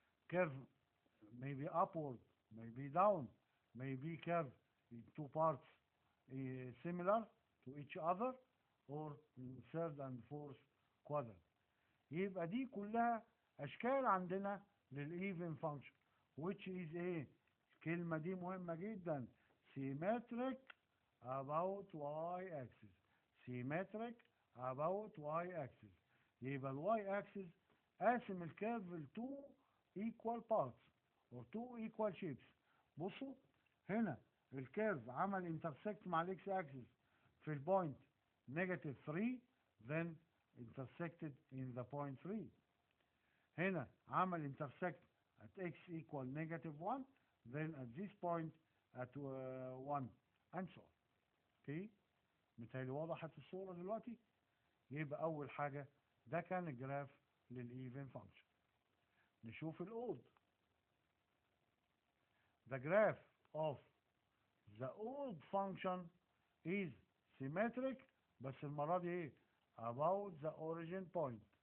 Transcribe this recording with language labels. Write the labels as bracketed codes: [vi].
[en] Curve may be upward, may be down, may be curve in two parts similar to each other or in third and fourth quadrant. [ar] يبقى دي كلها اشكال عندنا للايفن فانكشن [en] which is [ar] ايه؟ الكلمة دي مهمة جدا، [en] symmetric about y axis. symmetric about y axis. [ar] يبقى الواي axis قاسم الكيرف ل [en] two equal parts or two equal shapes. [ar] بصوا هنا الكيرف عمل انترسكت مع الاكس اكسس في البوينت [en] negative 3 then intersected in the point 3. [ar] هنا عمل [en] intersect at x equal negative 1 then at this point at 1 and so on. [ar] اوكي، متهيألي وضحت الصورة دلوقتي. يبقى أول حاجة ده كان الجراف للإيفن فانكشن. نشوف الأود. [en] The graph of the odd function is symmetric [ar] بس المرة دي ايه؟ [en] about the origin point.